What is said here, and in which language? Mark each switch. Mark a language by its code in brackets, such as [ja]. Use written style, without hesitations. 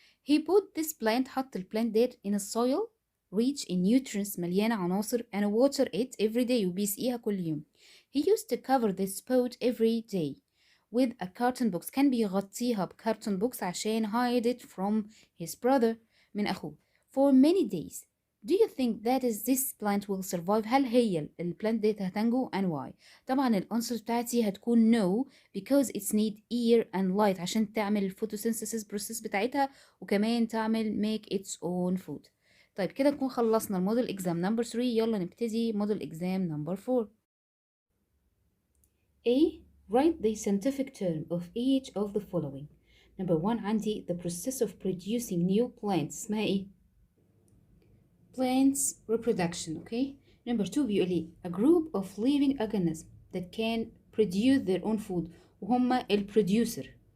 [en] He put this plant [ar] حط البلانت ديت [en] in a soil rich in nutrients [ar] مليانة عناصر [en] and water it every day [ar] وبيسقيها كل يوم. [en] He used to cover this pot every day with a carton box. [ar] كان بيغطيها بكارتون بوكس عشان [en] hide it from his brother [ar] من أخوه [en] for many days. Do you think that is this plant will survive? [ar] هل هي البلانت ديت هتنجو [en] and why؟ [ar] طبعا الأنسر بتاعتي هتكون [en] no because it's need air and light [ar] عشان تعمل الفوتوسينثيسيس process بتاعتها وكمان تعمل [en] make its own food. [ar] طيب كده نكون خلصنا الموديل اكزام نمبر 3. يلا نبتدي موديل اكزام نمبر 4. [en] A. Write the scientific term of each of the following. Number 1 عندي the process of producing new plants [ar] اسمها ايه؟ [en] Plants reproduction. Okay. Number 2 [ar] بيقول لي [en] a group of living organisms that can produce their own food [ar] وهم البروديوسر.